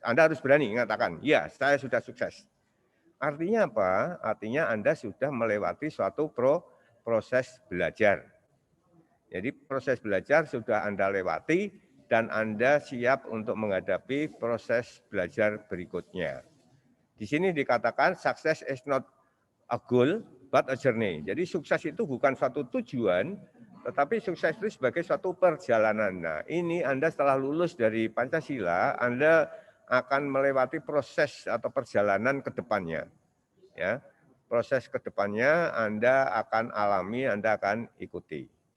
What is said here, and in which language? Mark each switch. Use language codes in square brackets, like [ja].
[id] Anda harus berani mengatakan, ya, saya sudah sukses. Artinya apa? Artinya Anda sudah melewati suatu proses belajar. Jadi proses belajar sudah Anda lewati dan Anda siap untuk menghadapi proses belajar berikutnya. Di sini dikatakan [en] success is not a goal but a journey. [id] Jadi sukses itu bukan suatu tujuan, tetapi sukses itu sebagai suatu perjalanan. Nah, ini Anda setelah lulus dari Pancasila, Anda akan melewati proses atau perjalanan ke depannya. Ya, proses ke depannya Anda akan alami, Anda akan ikuti.